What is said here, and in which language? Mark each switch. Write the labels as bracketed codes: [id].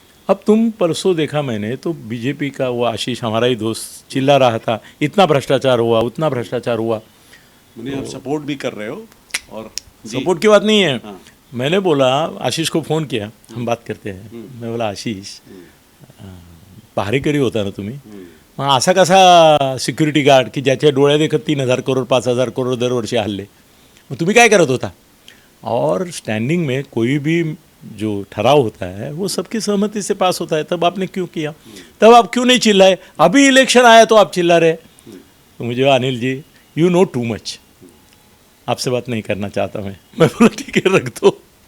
[hi] अब तुम परसों देखा मैंने तो बीजेपी का वो आशीष, हमारा ही दोस्त, चिल्ला रहा था इतना भ्रष्टाचार हुआ, उतना भ्रष्टाचार हुआ। आप सपोर्ट भी कर रहे हो? और सपोर्ट की बात नहीं है। हाँ। मैंने बोला, आशीष को फ़ोन किया, हम बात करते हैं। [mr] मैं बोला, आशीष पहारे करी होता ना तुम्ही, मग असा कसा सिक्युरिटी गार्ड की ज्याच्या डोळ्या देखत 3,000 करोड 5,000 करोड दरवर्षी हल्ले, मग तुम्ही काय करत होता? [hi] और स्टैंडिंग में कोई भी जो ठहराव होता है वो सबकी सहमति से पास होता है। तब आपने क्यों किया? तब आप क्यों नहीं चिल्लाए? अभी इलेक्शन आया तो आप चिल्ला रहे। तो मुझे, Anil ji [en] you know too much, [hi] आपसे बात नहीं करना चाहता मैं बोला ठीक है, रख दो।